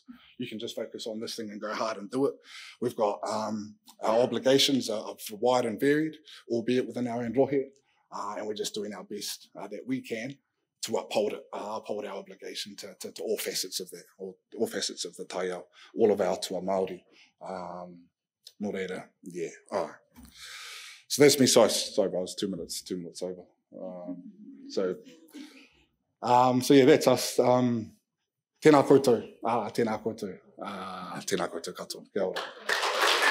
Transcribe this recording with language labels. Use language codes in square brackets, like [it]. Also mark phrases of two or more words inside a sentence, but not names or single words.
[en] You can just focus on this thing and go hard and do it. We've got our obligations are wide and varied, albeit within our own rohe, and we're just doing our best that we can to uphold our obligation to all facets of that, all facets of the Taiao, all of our Toa Māori. Morera, yeah. All right. So that's me. Sorry, bro, I was 2 minutes over. So yeah, that's us. [mi] Tēnā koutou. Tēnā koutou. Tēnā koutou katoa. Kia ora.